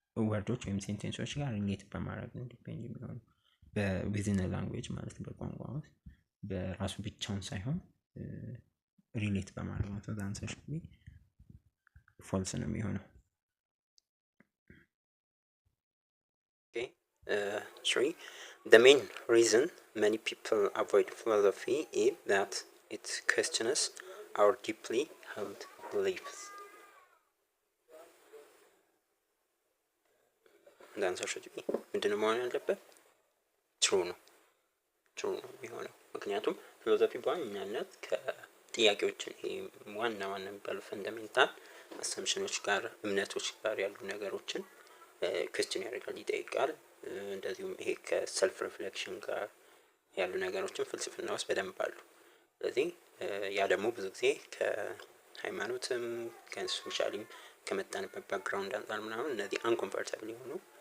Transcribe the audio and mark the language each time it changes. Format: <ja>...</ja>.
<am>ወርዶች ወይም ሴንቴንሶች ጋር ሪሌት በማድረግ ነው ዲፔንድ የሚሆነው በዊዝን ላንጉዌጅ ማለት ነው። በቋንቋ ውስጥ በራሱ ብቻውን ሳይሆን ሪሌት በማድረግ ነው። አንሰር ሹድ ቢ ፎልስ ነው የሚሆነው። Okay, 3.</am> <en>The main reason many people avoid philosophy is that it questions our deeply held beliefs. The answer should be</en> <am>ምንድነው መሆን ያለበት? ትሩ ነው የሚሆነው። ምክንያቱም ፊሎሶፊ በዋናነት ከጥያቄዎችን ዋና የሚባሉ ፈንዳሜንታል አሰምሽኖች ጋር እምነቶች ጋር ያሉ ነገሮችን ኩዌስችን ያደርጋል፣ ይጠይቃል። እንደዚሁም ይሄ ከሰልፍ ሪፍሌክሽን ጋር ያሉ ነገሮችን ፍልስፍና ውስጥ በደንብ አሉ። ስለዚህ ያ ደግሞ ብዙ ጊዜ ከሃይማኖትም ከሶሻሊም ከመጣንበት ባክግራውንድ አንፃር ምናምን እነዚህ አንኮምፈርታብል የሆኑ</am>